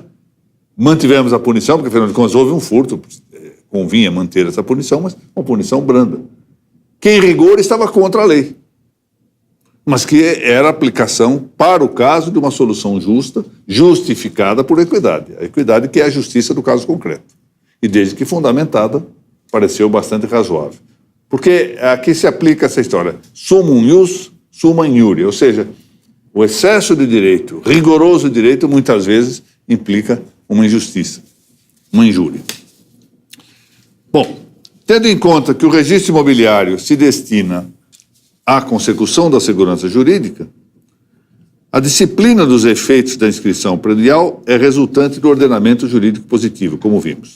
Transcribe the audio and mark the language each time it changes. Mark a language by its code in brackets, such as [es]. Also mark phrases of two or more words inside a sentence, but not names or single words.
[pt] Mantivemos a punição, porque afinal de contas houve um furto, convinha manter essa punição, mas uma punição branda, que em rigor estava contra a lei, mas que era a aplicação para o caso de uma solução justa, justificada por equidade. A equidade que é a justiça do caso concreto. E desde que fundamentada, pareceu bastante razoável. Porque aqui se aplica essa história. [la] Summum ius, summa injuria. [pt] Ou seja, o excesso de direito, rigoroso direito, muitas vezes implica uma injustiça, uma injúria. Bom, tendo em conta que o registro imobiliário se destina à consecução da segurança jurídica, a disciplina dos efeitos da inscrição predial é resultante do ordenamento jurídico positivo, como vimos.